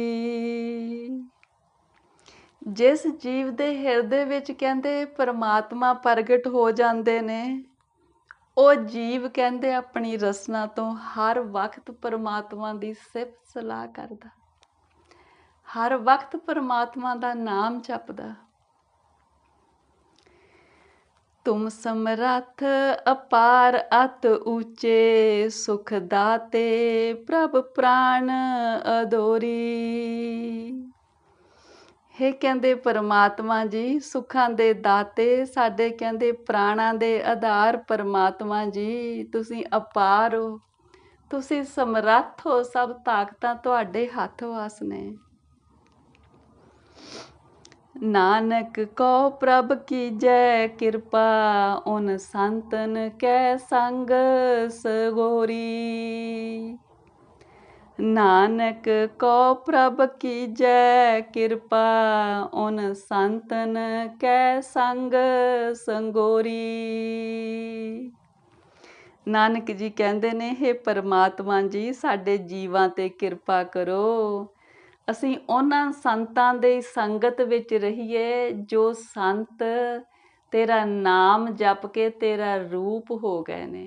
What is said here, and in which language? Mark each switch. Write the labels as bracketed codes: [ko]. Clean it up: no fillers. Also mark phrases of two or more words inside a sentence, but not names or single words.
[pa] ਜਿਸ ਜੀਵ ਦੇ ਹਿਰਦੇ ਵਿੱਚ ਕਹਿੰਦੇ ਪਰਮਾਤਮਾ ਪ੍ਰਗਟ ਹੋ ਜਾਂਦੇ ਨੇ, ਉਹ ਜੀਵ ਕਹਿੰਦੇ ਆਪਣੀ ਰਸਨਾ ਤੋਂ ਹਰ ਵਕਤ ਪਰਮਾਤਮਾ ਦੀ ਸਿਫਤ ਸਲਾਹ ਕਰਦਾ, ਹਰ ਵਕਤ ਪਰਮਾਤਮਾ ਦਾ ਨਾਮ ਜਪਦਾ। [hi] तुम समरथ अपार अत ऊचे, सुख दाते प्रभ प्राण अधोरी। [pa] हे ਕਹਿੰਦੇ ਪਰਮਾਤਮਾ ਜੀ, ਸੁੱਖਾਂ ਦੇ ਦਾਤੇ, ਸਾਡੇ ਕਹਿੰਦੇ ਪ੍ਰਾਣਾਂ ਦੇ ਆਧਾਰ ਪਰਮਾਤਮਾ ਜੀ, ਤੁਸੀਂ ਅਪਾਰ ਹੋ, ਤੁਸੀਂ ਸਮਰੱਥ ਹੋ, ਸਭ ਤਾਕਤਾਂ ਤੁਹਾਡੇ ਹੱਥ ਵਾਸ ਨੇ। [hi] नानक को प्रभ की जय कृपा, उन संतन कै संग सगोरी। नानक को प्रभ की जय कृपा, उन संतन कै संग संगोरी। [pa] ਨਾਨਕ ਜੀ ਕਹਿੰਦੇ ਨੇ, ਹੇ ਪਰਮਾਤਮਾ ਜੀ, ਸਾਡੇ ਜੀਵਾਂ ਤੇ ਕਿਰਪਾ ਕਰੋ, ਅਸੀਂ ਉਹਨਾਂ ਸੰਤਾਂ ਦੇ ਸੰਗਤ ਵਿੱਚ ਰਹੀਏ ਜੋ ਸੰਤ ਤੇਰਾ ਨਾਮ ਜਪ ਕੇ ਤੇਰਾ ਰੂਪ ਹੋ ਗਏ ਨੇ।